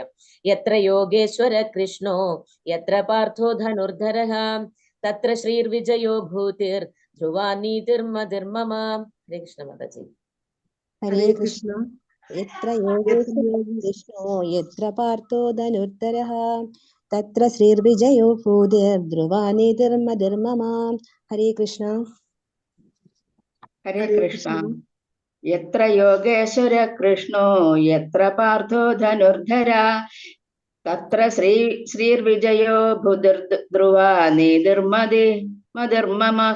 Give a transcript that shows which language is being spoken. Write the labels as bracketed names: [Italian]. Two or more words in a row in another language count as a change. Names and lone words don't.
[Sanskrit] यत्र योगेश्वर कृष्णो यत्र पार्थो धनुर्धरः तत्र श्रीर्विजयो भूतिर् ध्रुवानीतिर्मतिर्मम. ഹരേ കൃഷ്ണ മാതാജി. ഹരേ കൃഷ്ണ. यत्र योगेश्वरः कृष्णो यत्र पार्थो धनुर्धरः तत्र श्रीर्विजयो भूतिर् ध्रुवानीतिर्मतिर्मम. ഹരേ കൃഷ്ണ. हरे कृष्ण। यत्र योगेश्वर कृष्णो यत्र पार्थो धनुर्धरा तत्र श्रीर्विजयो भूतिर्ध्रुवा मदिर्ममः.